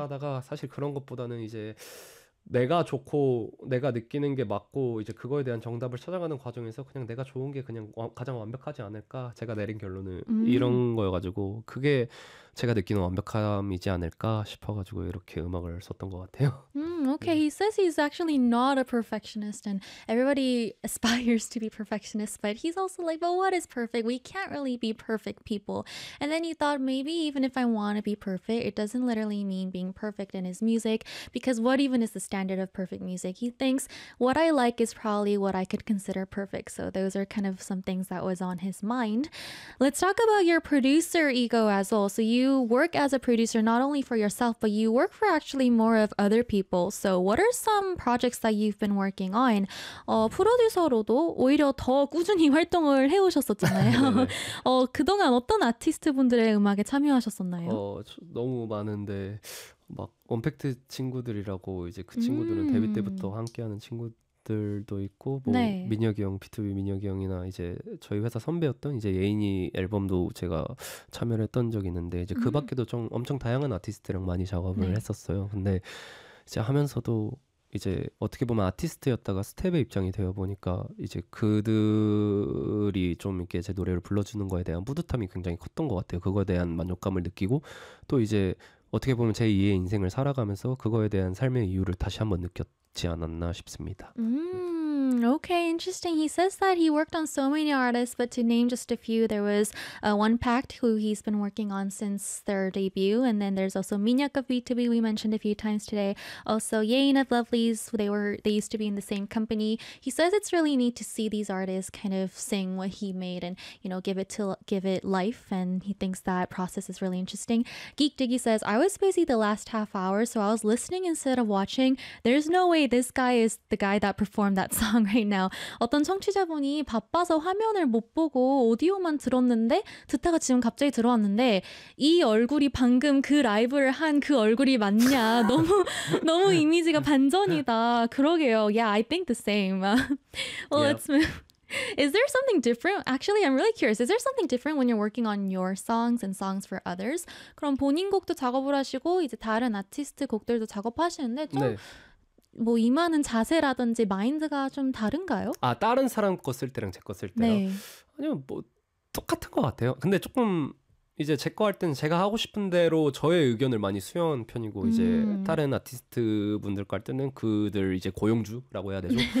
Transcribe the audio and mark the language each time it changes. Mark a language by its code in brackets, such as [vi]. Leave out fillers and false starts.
[ko] 하다가 사실 그런 것보다는 이제 내가 좋고 내가 느끼는 게 맞고 이제 그거에 대한 정답을 찾아가는 과정에서 그냥 내가 좋은 게 그냥 가장 완벽하지 않을까 제가 내린 결론은 이런 거여가지고 그게 제가 느끼는 완벽함이지 않을까 싶어가지고 이렇게 음악을 썼던 것 같아요. [en] Okay, he says he's actually not a perfectionist, and everybody aspires to be perfectionist, but he's also like, but what is perfect? We can't really be perfect people. And then he thought maybe even if I want to be perfect, it doesn't literally mean being perfect in his music, because what even is the standard of perfect music? He thinks what I like is probably what I could consider perfect. So those are kind of some things that was on his mind. Let's talk about your producer ego as well. So you work as a producer not only for yourself, but you work for actually more of other people. So, what are some projects that you've been working on? [ko] 프로듀서로도 오히려 더 꾸준히 활동을 해오셨었잖아요. 네네. 그동안 어떤 아티스트 분들의 음악에 참여하셨었나요? 너무 많은데 막 언팩트 친구들이라고 이제 그 친구들은 데뷔 때부터 함께하는 친구들도 있고 뭐 네. 민혁이 형, B2B 민혁이 형이나 이제 저희 회사 선배였던 이제 예인이 앨범도 제가 참여를 했던 적이 있는데 이제 그 밖에도 좀 엄청 다양한 아티스트랑 많이 작업을 네. 했었어요. 근데 이제 하면서도 이제 어떻게 보면 아티스트였다가 스텝의 입장이 되어 보니까 이제 그들이 좀 이렇게 제 노래를 불러주는 거에 대한 뿌듯함이 굉장히 컸던 것 같아요. 그거에 대한 만족감을 느끼고 또 이제 어떻게 보면 제 2의 인생을 살아가면서 그거에 대한 삶의 이유를 다시 한번 느꼈지 않았나 싶습니다. [en] Okay, interesting. He says that he worked on so many artists, but to name just a few, there was OnePact, who he's been working on since their debut, and then there's also Minhyuk of B2B, we mentioned a few times today. Also, Yein of Lovelies, they used to be in the same company. He says it's really neat to see these artists kind of sing what he made and, you know, give it life, and he thinks that process is really interesting. Geek Diggy says, I was busy the last half hour, so I was listening instead of watching. There's no way this guy is the guy that performed that song. Right now, [ko] 어떤 청취자분이 바빠서 화면을 못 보고 오디오만 들었는데 듣다가 지금 갑자기 들어왔는데 이 얼굴이 방금 그 라이브를 한그 얼굴이 맞냐? 너무 너무 이미지가 반전이다. 그러게요. [en] Yeah, I think the same. Well, Yep. let's move. Is there something different? Actually, I'm really curious. Is there something different when you're working on your songs and songs for others? [ko] 그럼 본인 곡도 작업을 하시고 이제 다른 아티스트 곡들도 작업하시는데 좀 네. 뭐 임하는 자세라든지 마인드가 좀 다른가요? 아, 다른 사람 거쓸 때랑 제거쓸 때랑 네. 아니면 뭐 똑같은 것 같아요. 근데 조금 이제 제거할 때는 제가 하고 싶은 대로 저의 의견을 많이 수용한 편이고 이제 다른 아티스트 분들 거할 때는 그들 이제 고용주라고 해야 되죠.